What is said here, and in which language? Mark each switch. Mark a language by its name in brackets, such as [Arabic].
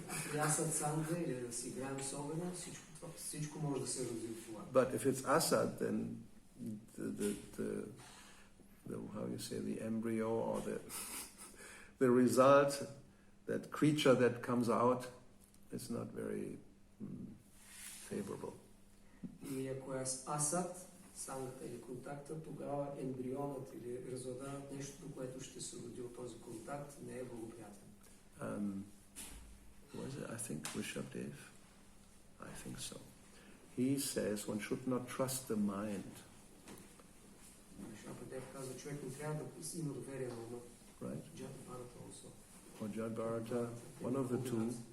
[Bulgarian] При асад санга или да си играем с огъня, всичко може да се роди от това. [English] But if it's asat, then the how you say, the embryo or the result, that creature that comes out, is not very favorable. [Bulgarian] И ако е асад, сангата или контакта, тогава ембрионът или резултатът, нещото, което ще се роди от този контакт, не е благоприятен. [English] Was it? I think Rishabdev. I think so. He says one should not trust the mind. [Bulgarian] Шабадев казва, човек не трябва да има доверие на ума. [English] right? Джата Бхарата also. Or Jadbharata, one of the two.